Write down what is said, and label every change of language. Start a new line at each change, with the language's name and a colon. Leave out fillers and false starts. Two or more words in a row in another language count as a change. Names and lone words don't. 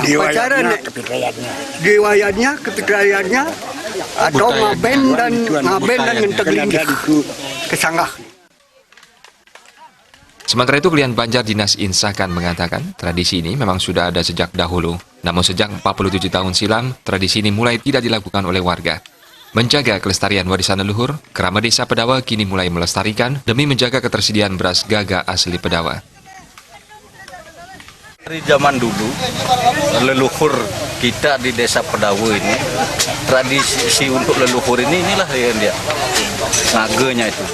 Indonesian: Upacara naik, diwayatnya, kepitrayannya, atau ngaben dan ngenteglingih kesanggah. Sementara itu, klien Banjar Dinas Insakan mengatakan tradisi ini memang sudah ada sejak dahulu. Namun sejak 47 tahun silam, tradisi ini mulai tidak dilakukan oleh warga. Menjaga kelestarian warisan leluhur, kerama Desa Pedawa kini mulai melestarikan demi menjaga ketersediaan beras gaga asli Pedawa. Dari zaman dulu, leluhur kita di Desa Pedawa ini, tradisi untuk leluhur inilah yang dia ngagenya itu.